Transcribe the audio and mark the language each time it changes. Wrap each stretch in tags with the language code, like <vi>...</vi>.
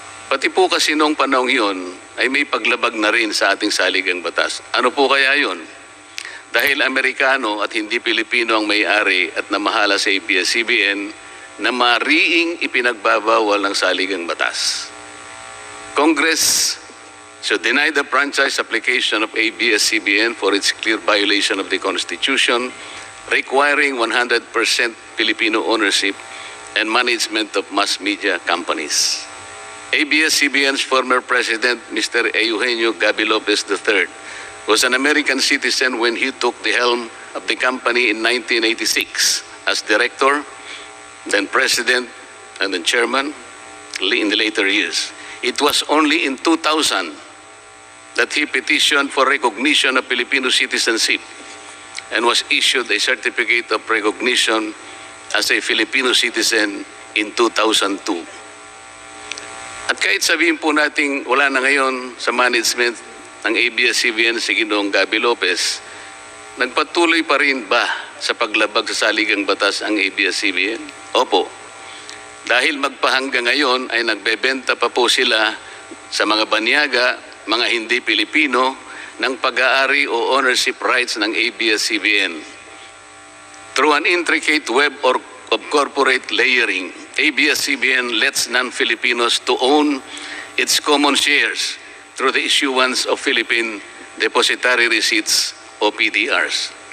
<tl>Pati po kasi noong panahon yun ay may paglabag na rin sa ating saligang batas. Ano po kaya yun? Dahil Amerikano at hindi Pilipino ang may-ari at namahala sa ABS-CBN na mariing ipinagbabawal ng saligang batas.</tl> <en>Congress should deny the franchise application of ABS-CBN for its clear violation of the Constitution, requiring 100% Filipino ownership and management of mass media companies. ABS-CBN's former president, Mr. Eugenio Gaby Lopez III, was an American citizen when he took the helm of the company in 1986 as director, then president, and then chairman in the later years. It was only in 2000 that he petitioned for recognition of Filipino citizenship and was issued a certificate of recognition as a Filipino citizen in 2002.</en> <tl>At kahit sabihin po nating wala na ngayon sa management ng ABS-CBN si Ginoong Gaby Lopez, nagpatuloy pa rin ba sa paglabag sa saligang batas ang ABS-CBN? Opo. Dahil magpahanggang ngayon ay nagbebenta pa po sila sa mga banyaga, mga hindi Pilipino, ng pag-aari o</tl> <en>ownership rights</en> <tl>ng ABS-CBN.</tl> <en>Through an intricate web of corporate layering, ABS-CBN lets non-Filipinos to own its common shares through the issuance of Philippine Depositary Receipts o PDRs.</en>